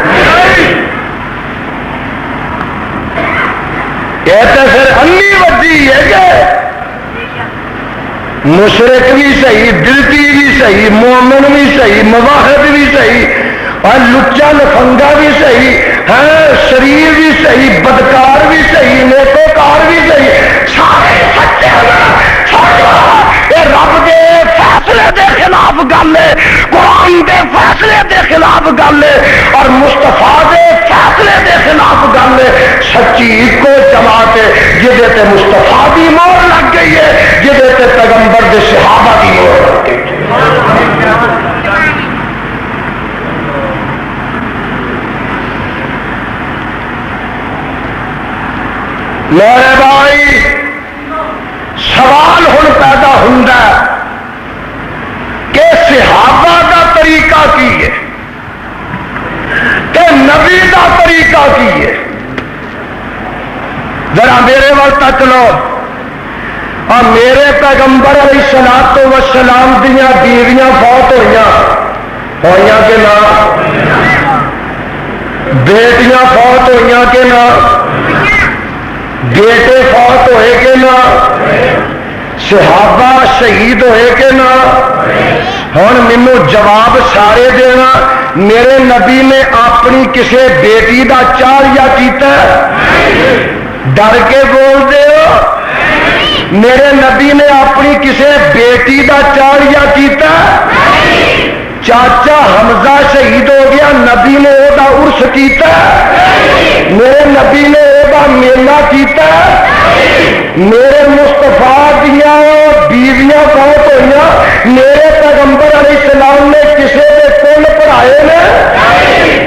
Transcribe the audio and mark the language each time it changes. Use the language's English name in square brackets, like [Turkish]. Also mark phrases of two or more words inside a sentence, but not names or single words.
[Urdu] یہ تو پھر انی وجی ہے کہ مشرک بھی صحیح، دلتی بھی صحیح، مومن بھی صحیح، مواحد بھی صحیح، اور لچا لفنگا بھی صحیح ہے، شریر بھی صحیح، بدکار بھی صحیح، نیکوکار بھی صحیح، سارے سچے [Punjabi] رب دے فیصلے دے خلاف گل ہے، قرآن دے فیصلے دے خلاف گل ہے، اور مصطفیٰ دے فیصلے دے خلاف گل ہے. سچی ایک جماعت ہے جہدے تے مصطفیٰ دی مہر لگ گئی ہے، جہدے تے پیغمبر دے صحابہ دی مہر لگ گئی ہے. میرے بھائی سوال ہن پیدا ہوندا ہے کہ صحابہ دا طریقہ کی ہے کہ نبی دا طریقہ کی ہے. ذرا میرے وقت تک لو. اور میرے پیغمبر [Arabic] علیہ الصلوۃ والسلام [Punjabi] دیاں بیویاں فوت ہوئیاں کہ نہ؟ بیٹیاں فوت ہوئیاں کہ نہ؟ بیٹے فوت ہوئے کہ نہ؟ صحابہ شہید ہوئے کہ نہ؟ ہن مینوں جواب سارے دینا. میرے نبی نے اپنی کسی بیٹی دا چاڑیا کیتا ہے؟ ڈر کے بول دے ہو. میرے نبی نے اپنی کسی بیٹی دا چاڑیا کیتا ہے؟ چاچا حمزہ شہید ہو گیا، نبی نے وہ دا عرس کیتا ہے؟ میرے نبی نے وہ دا میلہ کیتا ہے؟ میرے مصطفیٰ دیا بیویاں فوت ہوئیاں، میرے پیغمبر [Arabic] علیہ السلام [Punjabi] نے کسی کے کل پڑھائے نے؟